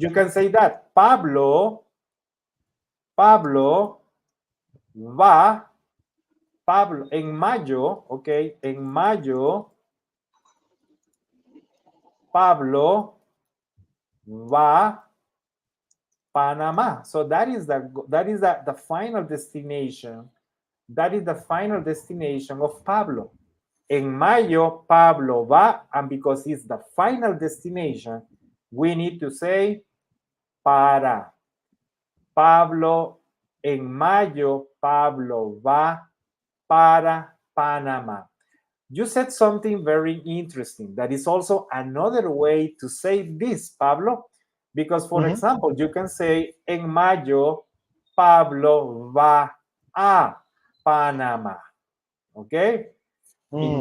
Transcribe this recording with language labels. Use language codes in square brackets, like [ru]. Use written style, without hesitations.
[en] you can say that [es] Pablo va, Pablo en mayo, okay, en mayo Pablo va Panama. [en] So that is the final destination. That is the final destination of Pablo. [es] En mayo, Pablo va, [en] and because it's the final destination, we need to say para. [es] Pablo, en mayo, Pablo va para Panama. [en] You said something very interesting. That is also another way to say this, Pablo, because, for Mhm. example, you can say, [es] en mayo, Pablo va a Panama. [en] Okay? In